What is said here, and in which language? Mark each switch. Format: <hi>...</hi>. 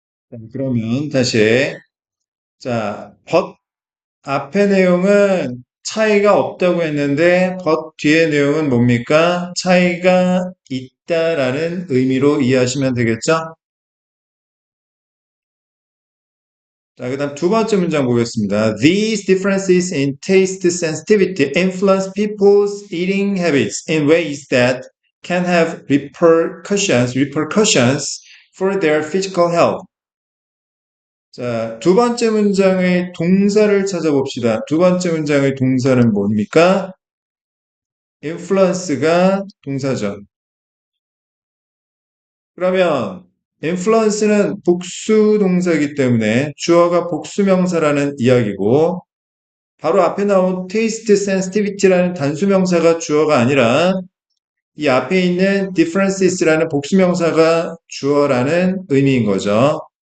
<ko>자, 그러면 다시 자, but 앞의 내용은 차이가 없다고 했는데 but 뒤의 내용은 뭡니까? 차이가 있다라는 의미로 이해하시면 되겠죠? 자, 그다음 두 번째 문장 보겠습니다.</ko> <en>These differences in taste sensitivity influence people's eating habits in ways that can have repercussions for their physical health.</en> <ko>자, 두 번째 문장의 동사를 찾아봅시다. 두 번째 문장의 동사는 뭡니까? influence가 동사죠. 그러면 influence는 복수 동사이기 때문에 주어가 복수명사라는 이야기고 바로 앞에 나온 taste sensitivity라는 단수명사가 주어가 아니라 이 앞에 있는 differences라는 복수명사가 주어라는 의미인 거죠.</ko>